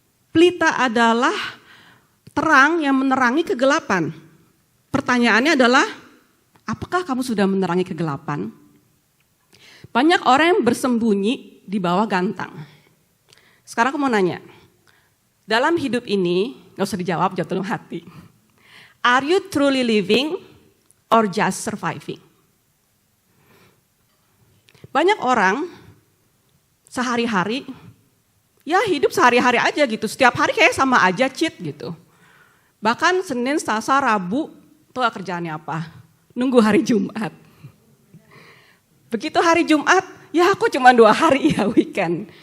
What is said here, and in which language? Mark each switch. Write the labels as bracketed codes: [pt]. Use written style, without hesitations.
[id] Pelita adalah terang yang menerangi kegelapan. Pertanyaannya adalah, apakah kamu sudah menerangi kegelapan? Banyak orang yang bersembunyi di bawah gantang. Sekarang aku mau nanya, dalam hidup ini, gak usah dijawab, jawab dalam hati. [en] Are you truly living or just surviving? [id] Banyak orang sehari-hari, ya hidup sehari-hari aja gitu. Setiap hari kayak sama aja cheat gitu. Bahkan Senin, Selasa, Rabu, tuh kerjaannya apa? Nunggu hari Jumat. Begitu hari Jumat, ya aku cuma 2 hari ya weekend.